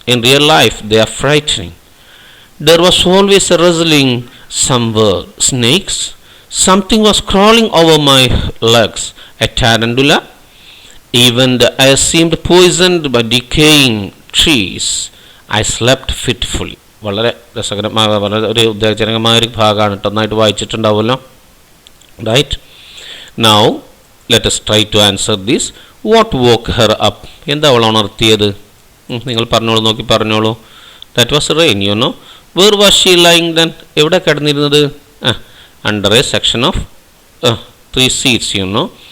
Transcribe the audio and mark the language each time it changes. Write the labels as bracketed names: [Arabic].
[English] In real life, they are frightening. There was always a rustling somewhere. Snakes? Something was crawling over my legs. A tarantula? Even the air seemed poisoned by decaying trees. I slept fitfully. [Malayalam] വളരെ രസകരമായ വളരെ ഒരു ഉദ്വേഗജനകമായ ഒരു ഭാഗമാണ് കേട്ടോ. നന്നായിട്ട് വായിച്ചിട്ടുണ്ടാവുമല്ലോ. [English] Right now let us try to answer this. What woke her up? [Malayalam] എന്താ അവൾ ഉണർത്തിയത്? നിങ്ങൾ പറഞ്ഞോളൂ, നോക്കി പറഞ്ഞോളൂ. [English] That was rain, you know. Where was she lying then? [Malayalam] എവിടെ കിടന്നിരുന്നത്? [English] Under a section of 3 seats, you know.